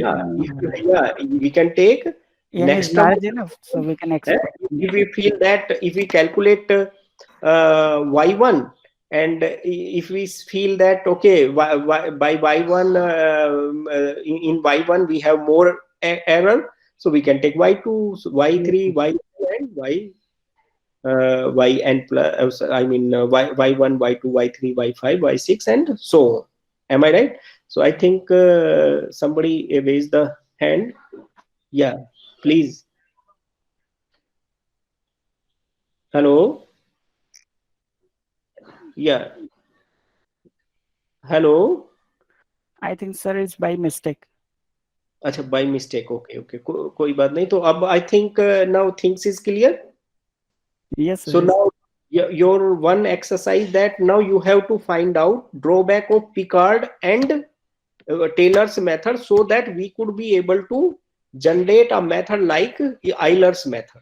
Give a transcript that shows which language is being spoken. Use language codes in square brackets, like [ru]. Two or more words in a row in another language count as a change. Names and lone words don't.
[en] Yeah, we can take next term large enough, so we can expect. If we feel that, if we calculate y1, and if we feel that by y1 in y1 we have more error, so we can take y2, y3, y2, and yn plus, y1, y2, y3, y5, y6, and so on. Am I right? So I think somebody raised the hand. Yeah, please. Hello. Yeah. Hello. I think, sir, it's by mistake. अच्छा, by mistake. [hi] Okay. कोई बात नहीं. तो अब [en] I think now things is clear. Yes, sir. So now your one exercise, that now you have to find out drawback of Picard and Taylor's method, so that we could be able to generate a method like Euler's method.